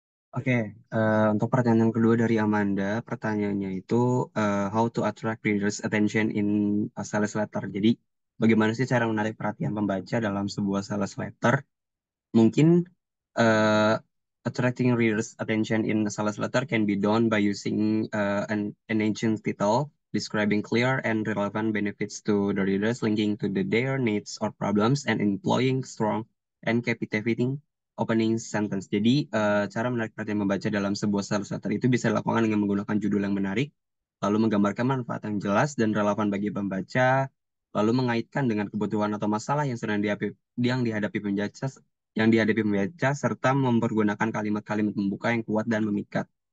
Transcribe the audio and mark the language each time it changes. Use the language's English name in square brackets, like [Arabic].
[Indonesian] Oke, untuk pertanyaan kedua dari Amanda, pertanyaannya itu [English] how to attract readers' attention in a sales letter. [Indonesian] Jadi, bagaimana sih cara menarik perhatian pembaca dalam sebuah sales letter? [English] Mungkin uh, attracting readers' attention in a sales letter can be done by using an ancient title describing clear and relevant benefits to the readers, linking to their needs or problems, and employing strong and captivating opening sentence. [Indonesian] Jadi, cara menarik perhatian membaca dalam sebuah sales letter itu bisa dilakukan dengan menggunakan judul yang menarik, lalu menggambarkan manfaat yang jelas dan relevan bagi pembaca, lalu mengaitkan dengan kebutuhan atau masalah yang sedang dihadapi pembaca serta mempergunakan kalimat-kalimat pembuka yang kuat dan memikat.